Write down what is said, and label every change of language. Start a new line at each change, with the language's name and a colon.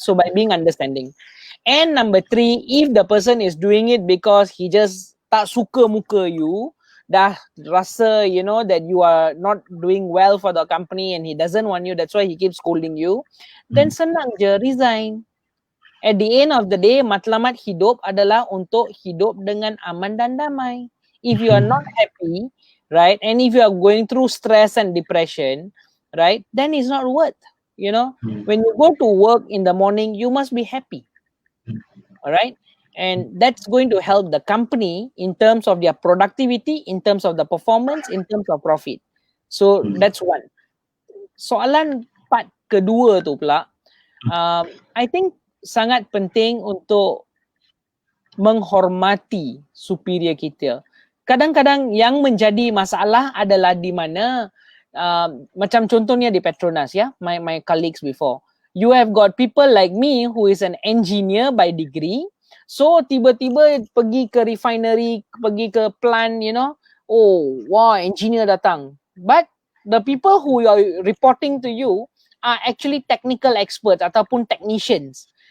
English: So by being understanding. And number three, if the person is doing it because he just
Malay: tak suka muka
English: you,
Malay: dah rasa
English: that you are not doing well for the company and he doesn't want you, that's why he keeps scolding you, then
Malay: senang je,
English: resign. At the end of the day,
Malay: matlamat hidup adalah untuk hidup dengan aman dan damai.
English: If you are not happy, right, and if you are going through stress and depression, right, then it's not worth, When you go to work in the morning, you must be happy, all right? And that's going to help the company in terms of their productivity, in terms of the performance, in terms of profit. So that's one.
Malay: Soalan part kedua tu pula,
English: I think
Malay: sangat penting untuk menghormati superior kita. Kadang-kadang yang menjadi masalah adalah di mana macam contohnya di Petronas,
English: my colleagues before. You have got people like me who is an engineer by degree.
Malay: So tiba-tiba pergi ke refinery, pergi ke plant, oh, wow, engineer datang.
English: But the people who are reporting to you are actually technical experts ataupun technicians.